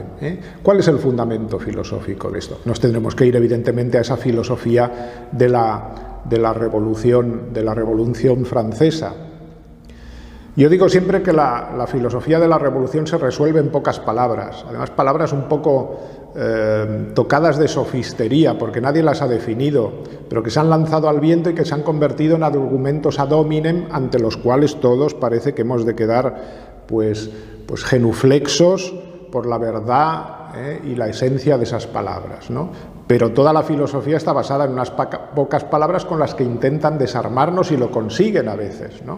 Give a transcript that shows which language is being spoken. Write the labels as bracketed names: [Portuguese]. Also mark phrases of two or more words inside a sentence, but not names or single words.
[Spanish] ¿Cuál es el fundamento filosófico de esto? Nos tendremos que ir evidentemente a esa filosofía de la Revolución Francesa. Yo digo siempre que la filosofía de la Revolución se resuelve en pocas palabras, además palabras un poco tocadas de sofistería, porque nadie las ha definido, pero que se han lanzado al viento y que se han convertido en argumentos [Latin] ad hominem [Spanish] ante los cuales todos parece que hemos de quedar pues genuflexos por la verdad y la esencia de esas palabras, ¿no? Pero toda la filosofía está basada en unas pocas palabras con las que intentan desarmarnos y lo consiguen a veces, ¿no?